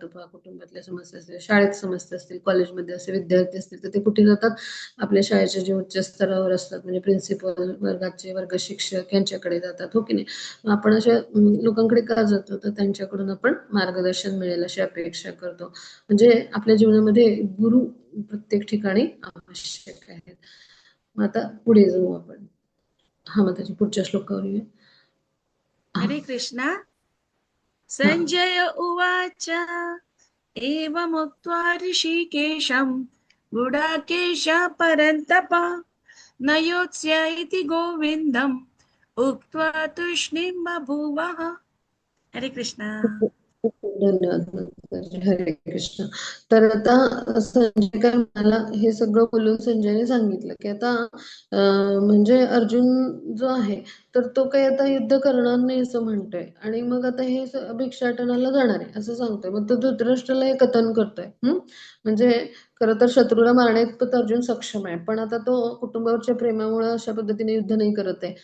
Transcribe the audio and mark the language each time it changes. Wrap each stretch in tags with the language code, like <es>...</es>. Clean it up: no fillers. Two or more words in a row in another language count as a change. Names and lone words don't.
<mr>पहा कुटुंबातल्या समस्या असतील, शाळेत समस्या असतील, कॉलेजमध्ये असे विद्यार्थी असतील तर ते कुठे जातात, आपल्या शाळेच्या जे उच्च स्तरावर असतात म्हणजे प्रिन्सिपल, वर्गाचे वर्ग शिक्षक यांच्याकडे जातात. हो की नाही. मग आपण अशा लोकांकडे का जातो, तर त्यांच्याकडून आपण मार्गदर्शन मिळेल अशी अपेक्षा करतो. म्हणजे आपल्या जीवनामध्ये गुरु प्रत्येक ठिकाणी आवश्यक आहेत. मग आता पुढे जाऊ आपण. हा मग त्याच्या पुढच्या श्लोकावर येऊया. हरे कृष्णा.</mr> <sa>संजय उवाच एवमुक्त्वा ऋषिकेशं गुडाकेश परन्तप न योत्स्य इति गोविन्दम् उक्त्वा तूष्णीं बभूवः.</sa> <mr>हरे कृष्णा. धन्यवाद. हरे कृष्ण. तर आता संजय काय म्हणाला, हे सगळं बोलून संजयने सांगितलं की आता म्हणजे अर्जुन जो आहे तर तो काही आता युद्ध करणार नाही असं म्हणतोय आणि मग आता हे भिक्षाटनाला जाणार आहे असं सांगतोय. मग तो धृतराष्ट्राला हे कथन करतोय. म्हणजे खरं तर शत्रूला मारण्याइतपत अर्जुन सक्षम आहे, पण आता तो कुटुंबावरच्या प्रेमामुळे अशा पद्धतीने युद्ध नाही करत आहे.</mr>